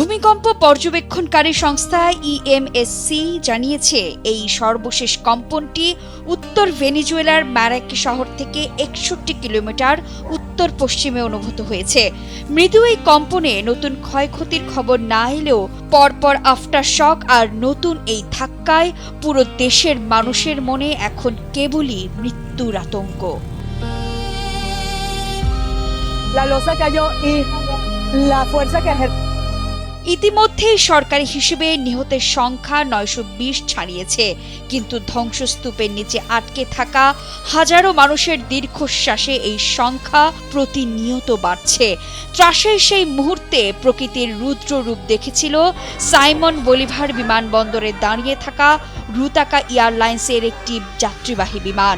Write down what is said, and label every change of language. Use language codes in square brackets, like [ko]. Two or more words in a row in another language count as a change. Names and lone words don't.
[bn] ভূমিকম্প পর্যবেক্ষণকারী সংস্থা ইএমএসসি জানিয়েছে এই সর্বশেষ কম্পনটি উত্তর ভেনেজুয়েলার ম্যারাকি শহর থেকে 61 কিলোমিটার উত্তর পশ্চিমে অনুভূত হয়েছে। মৃদু এই কম্পনে নতুন ক্ষয়ক্ষতির খবর না এলেও পরপর আফটার শক আর নতুন এই ধাক্কায় পুরো দেশের মানুষের মনে এখন কেবলই মৃত্যুর আতঙ্ক। [es] La losa cayó y la fuerza que [bn] ইতিমধ্যেই সরকারি হিসেবে নিহতের সংখ্যা 920 ছাড়িয়েছে, কিন্তু ধ্বংসস্তূপের নিচে আটকে থাকা হাজারো মানুষের দীর্ঘশ্বাসে এই সংখ্যা প্রতিনিয়ত বাড়ছে। ত্রাসের সেই মুহূর্তে প্রকৃতির রুদ্র রূপ দেখেছিল সাইমন বলিভার বিমানবন্দরে দাঁড়িয়ে থাকা রুতাকা এয়ারলাইন্সের একটি যাত্রীবাহী বিমান।